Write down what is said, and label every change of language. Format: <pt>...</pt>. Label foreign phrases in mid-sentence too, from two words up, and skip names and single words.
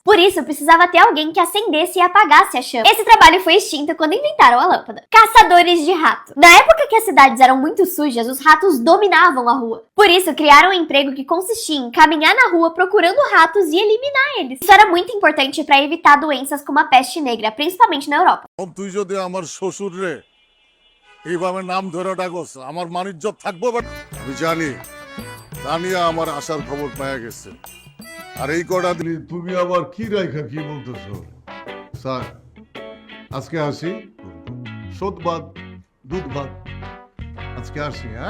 <pt>Por isso, precisava ter alguém que acendesse e apagasse a chama. Esse trabalho foi extinto quando inventaram a lâmpada. Caçadores de rato. Na época que as cidades eram muito sujas, os ratos dominavam a rua. Por isso, criaram um emprego que consistia em caminhar na rua procurando ratos e eliminar eles. Isso era muito importante para evitar doenças como a peste negra, principalmente na Europa.</pt> <bn>তুই যদি আমার শ্বশুর রে এইভাবে নাম ধরে ডাকস আমার মানিজ্য থাকবো আমি জানি জানিয়া আমার আসার খবর পাওয়া গেছে আর এই কটা দিন তুমি আবার কি রাইখা কি বলতেছো স্যার আজকে আসি শোধ বাদ দুধ ভাত আজকে আসি, হ্যাঁ?</bn>